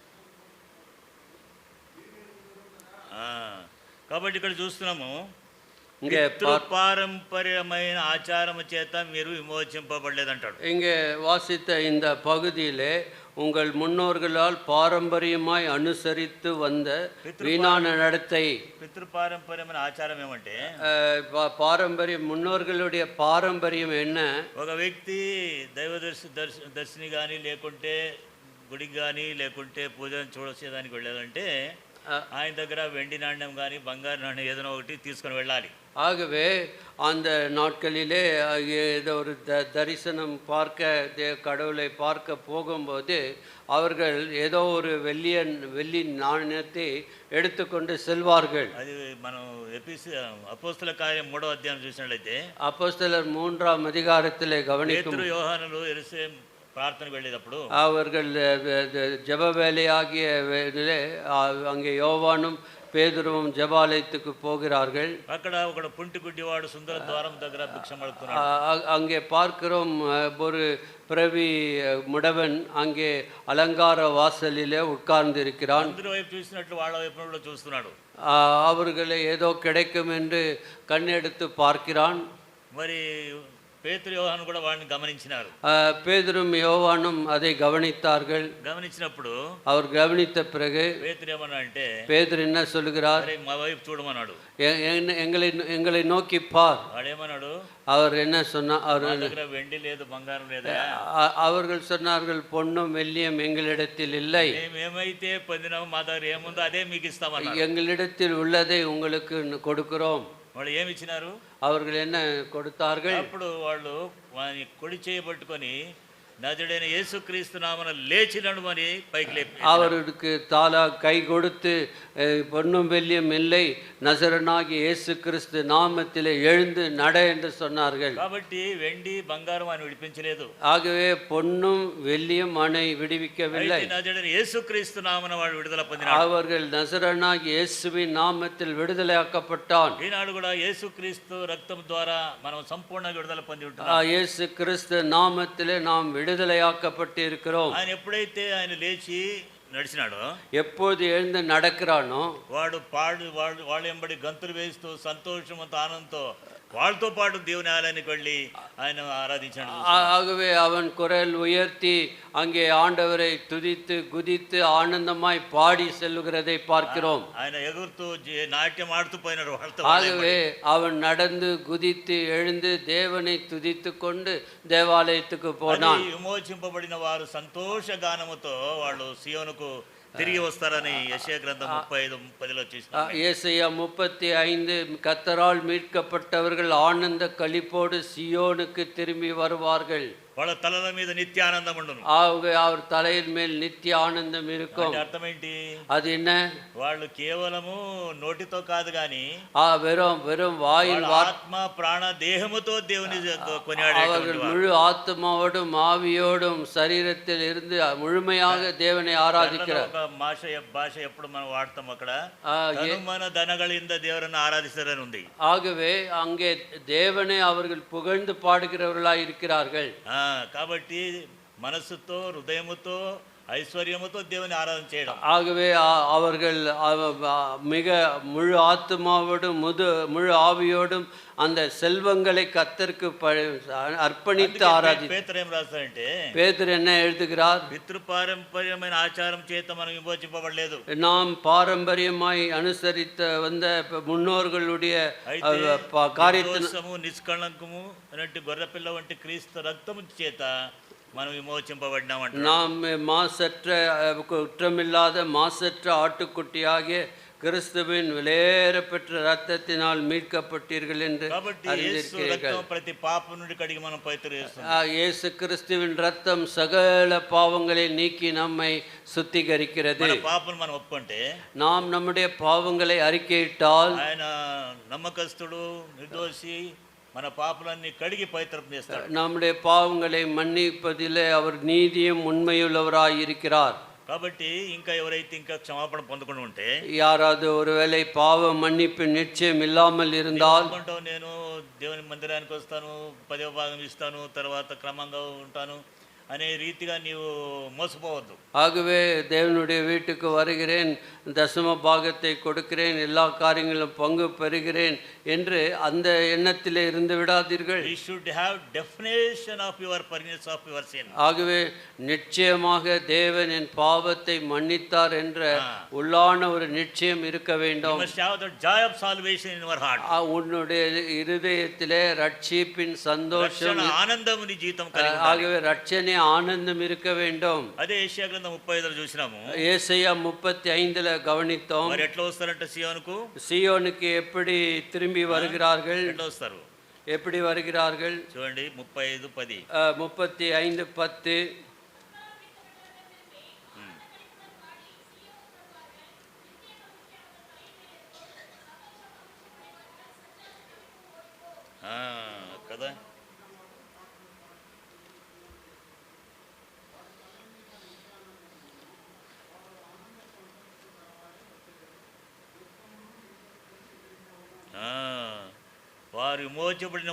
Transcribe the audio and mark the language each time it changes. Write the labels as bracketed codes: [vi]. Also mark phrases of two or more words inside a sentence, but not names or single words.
[te] కాబట్టి ఇక్కడ చూస్తున్నాము, [ta] இங்கே [te] పారంపర్యమైన ఆచారము చేత మీరు విమోచింపబడలేదంటాడు. [ta] இங்கே வாசித்த இந்த பகுதியிலே உங்கள் முன்னோர்களால் பாரம்பரியமாய் அனுசரித்து வந்த வீணான நடத்தை, [te] పితృపారంపర్యమైన ఆచారం ఏమంటే [ta] பாரம்பரியம், முன்னோர்களுடைய பாரம்பரியம் என்ன? [te] ఒక వ్యక్తి దైవ దర్శిని కానీ లేకుంటే గుడికి కానీ లేకుంటే పూజను చూడొచ్చేదానికి వెళ్ళాలంటే ఆయన దగ్గర వెండి నాణ్యం కానీ బంగారు నాణ్యం ఏదైనా ఒకటి తీసుకొని వెళ్ళాలి. [ta] ஆகவே அந்த நாட்களிலே ஏதோ ஒரு தரிசனம் பார்க்க, கடவுளை பார்க்க போகும்போது அவர்கள் ஏதோ ஒரு வெள்ளி நாணயத்தை எடுத்துக்கொண்டு செல்வார்கள். [te] అది మనం అపోస్తల కార్యం 3వ అధ్యాయం చూసినట్లయితే [ta] அப்போஸ்தலர் 3ஆம் அதிகாரத்திலே கவனிக்கும் [te] పేతురు యోహానులు యెరూషలేం ప్రార్థనకు వెళ్ళేటప్పుడు [ta] அவர்கள் ஜெப வேலையாகிய அங்கே யோவானும் பேதுருவும் ஜெபாலயத்துக்கு போகிறார்கள். [te] అక్కడ ఒక పుంటి గుడ్డివాడు సుందర ద్వారం దగ్గర భిక్షం అడుగుతున్నాడు. [ta] அங்கே பார்க்கிறோம் ஒரு பிறவி முடவன் அங்கே அலங்கார வாசலிலே உட்கார்ந்து இருக்கிறான். [te] అందరి వైపు చూసినట్లు వాళ్ళ వైపు చూస్తున్నాడు. [ta] அவர்களை ஏதோ கிடைக்கும் என்று கண்ணெடுத்து பார்க்கிறான். [te] మరి పేతురు యోహాను కూడా వాడిని గమనించినారు. [ta] பேதுரும் யோவானும் அதை கவனித்தார்கள். [te] గమనించినప్పుడు [ta] அவர் கவனித்த பிறகு [te] పేతురు ఏమన్నా అంటే, [ta] பேதுரு என்ன சொல்லுகிறார்? [te] మా వైపు చూడమన్నాడు. [ta] எங்களை நோக்கி பார். [te] వాడేమన్నాడు? [ta] அவர் என்ன சொன்னார்? அவர் [te] దగ్గర వెండి లేదు బంగారం లేదు. [ta] அவர்கள் சொன்னார்கள், பொன்னும் வெள்ளியும் எங்களிடத்தில் இல்லை, [te] మేమైతే పొందినాము, మా దగ్గర ఏముందో అదే మీకు ఇస్తామన్నారు. [ta] எங்களிடத்தில் உள்ளதை உங்களுக்கு கொடுக்கிறோம். [te] వాళ్ళు ఏమి ఇచ్చినారు? [ta] அவர்கள் என்ன கொடுத்தார்கள்? [te] అప్పుడు వాళ్ళు వాని కుడి చేయి పట్టుకొని నజరుడైన యేసుక్రీస్తు నామమున లేచి నడుమని పైకి లేపి [ta] அவருக்கு கை கொடுத்து, பொன்னும் வெள்ளியும் இல்லை, நசரனாகிய இயேசு கிறிஸ்து நாமத்திலே எழுந்து நட என்று சொன்னார்கள். [te] కాబట్టి వెండి బంగారం అని విడిపించలేదు. [ta] ஆகவே பொன்னும் வெள்ளியும் அவனை விடுவிக்கவில்லை. [te] నజరుడైన యేసుక్రీస్తు నామమున వాడు విడుదల పొందినాడు. [ta] அவர்கள் நசரனாகிய இயேசுவின் நாமத்தில் விடுதலையாக்கப்பட்டான். [te] ఈనాడు కూడా యేసుక్రీస్తు రక్తం ద్వారా మనం సంపూర్ణంగా విడుదల పొంది ఉంటున్నాం. [ta] இயேசு கிறிஸ்து நாமத்திலே நாம் விடுதலையாக்கப்பட்டு இருக்கிறோம். [te] ఆయన ఎప్పుడైతే ఆయన లేచి నడిచినాడో, [ta] எப்போது எழுந்து நடக்கிறானோ, [te] వాడు వాళ్ళు ఎంబడి గంతులు వేస్తూ సంతోషంతో ఆనందంతో వాళ్ళతో పాటు దేవుని ఆలయానికి వెళ్ళి ఆయన ఆరాధించాడు. [ta] ஆகவே அவன் குரல் உயர்த்தி அங்கே ஆண்டவரை துதித்து குதித்து ஆனந்தமாய் பாடி செல்லுகிறதை பார்க்கிறோம். [te] ఆయన ఎగురుతూ నాట్యం ఆడుతూ పోయినాడు వాళ్ళతో. [ta] ஆகவே அவன் நடந்து குதித்து எழுந்து தேவனை துதித்து கொண்டு தேவாலயத்துக்கு போனான். [te] విమోచింపబడిన వారు సంతోష గానముతో వాళ్ళు సియోనుకు తిరిగి వస్తారని యెషయా గ్రంథం 35:10లో చూస్తాం. [ta] ஏசாயா 35 கர்த்தரால் மீட்கப்பட்டவர்கள் ஆனந்த களிப்போடு சியோனுக்கு திரும்பி வருவார்கள். [te] వాళ్ళ తలల మీద నిత్య ఆనందం ఉండును. [ta] ஆகவே அவர் தலையின் மேல் நித்திய ஆனந்தம் இருக்கும். [te] అర్థం ఏంటి? [ta] அது என்ன? [te] వాళ్ళు కేవలము నోటితో కాదు గాని [ta] வெறும் வாயில் [te] ఆత్మ ప్రాణ దేహముతో దేవుని కొనియాడే [ta] அவர்கள் முழு ஆத்மாவோடும் ஆவியோடும் சரீரத்தில் இருந்து முழுமையாக தேவனை ஆராதிக்கிறார். [te] భాష ఎప్పుడు మనం వాడతాం అక్కడ మన [kn] ಧನಗಳಿಂದ ದೇವರನ್ನು [te] ఆరాధిస్తారని ఉంది. [ta] ஆகவே அங்கே தேவனை அவர்கள் புகழ்ந்து பாடுகிறவர்களாய் இருக்கிறார்கள். [te] కాబట్టి మనస్సుతో హృదయముతో ஐஸ்வர்யமுతో దేవుని ఆరాధన చేయడం. [ta] ஆகவே அவர்கள் மிக முழு ஆத்மாவோடும் முழு ஆவியோடும் அந்த செல்வங்களை கர்த்தருக்கு அர்ப்பணித்து ஆராதித்தார். [te] பேதுரு ఏం రాస్తాడంటే, [ta] பேதுரு என்ன எழுதுகிறார்? [te] పితృపారంపర్యమైన ఆచారం చేత మనం విమోచింపబడలేదు. [ta] நாம் பாரம்பரியமாய் அனுசரித்த வந்த முன்னோர்களுடைய [te] కార్యము నిష్కళంకము అనేటి గొర్రెపిల్ల వంటి క్రీస్తు రక్తము చేత మనం విమోచింపబడినామంట. [ta] நாம் மாசற்ற குற்றமில்லாத மாசற்ற ஆட்டுக்குட்டியாகிய கிறிஸ்துவின் விலையேறப்பெற்ற ரத்தத்தினால் மீட்கப்பட்டீர்கள் என்று அறிந்திருக்கிறீர்கள். [te] ప్రతి పాపం నుండి కడిగి మనం పవిత్రచేస్తుంది. [ta] இயேசு கிறிஸ்துவின் ரத்தம் சகல பாவங்களை நீக்கி நம்மை சுத்திகரிக்கிறது. [te] మన పాపం మనం ఒప్పుకుంటే, [ta] நாம் நம்முடைய பாவங்களை அறிக்கையிட்டால் [te] ఆయన నమ్మకస్తుడు నిర్దోషి, మన పాపలన్నీ కడిగి పవిత్రం చేస్తాడు. [ta] நம்முடைய பாவங்களை மன்னிப்பதிலே அவர் நீதியும் உண்மையுள்ளவராய் இருக்கிறார். [te] కాబట్టి ఇంకా ఎవరైతే ఇంకా క్షమాపణ పొందకుండా ఉంటే, [ta] யாராவது ஒருவேளை பாவ மன்னிப்பு நிச்சயம் இல்லாமல் இருந்தால், [te] నేను దేవుని మందిరానికి వస్తాను, 10వ భాగం ఇస్తాను, తర్వాత క్రమంగా ఉంటాను అనే రీతిగా నీవు మోసపోవద్దు. [ta] ஆகவே தேவனுடைய வீட்டுக்கு வருகிறேன், தசம பாகத்தை கொடுக்கிறேன், எல்லா காரியங்களும் பங்கு பெறுகிறேன் என்று அந்த எண்ணத்திலே இருந்து விடாதீர்கள். [en] We should have definition of your forgiveness of your sin. [ta] ஆகவே நிச்சயமாக தேவன் என் பாவத்தை மன்னித்தார் என்ற உள்ளான ஒரு நிச்சயம் இருக்க [en] You [ta] வேண்டும். [en] must have the joy of salvation in your heart. [ta] உன்னுடைய இருதயத்திலே ரட்சிப்பின் சந்தோஷம், [te] రక్షణ ఆనందము నీ జీవితం కలిగి ఉండాలి. [ta] ஆகவே ரட்சணை ஆனந்தம் இருக்க வேண்டும். [te] అదే యెషయా గ్రంథం 35లో చూసినాము. [ta] ஏசாயா 35 கவனித்தோம். [te] మరి ఎట్లా వస్తారంట సియోనుకు? [ta] சீயோனுக்கு எப்படி திரும்பி வருகிறார்கள்? [te] ఎట్లా వస్తారు? [ta] எப்படி வருகிறார்கள்? [te] చూడండి 35:10. [ta] 35:10. [te] కదా వారు విమోచబడిన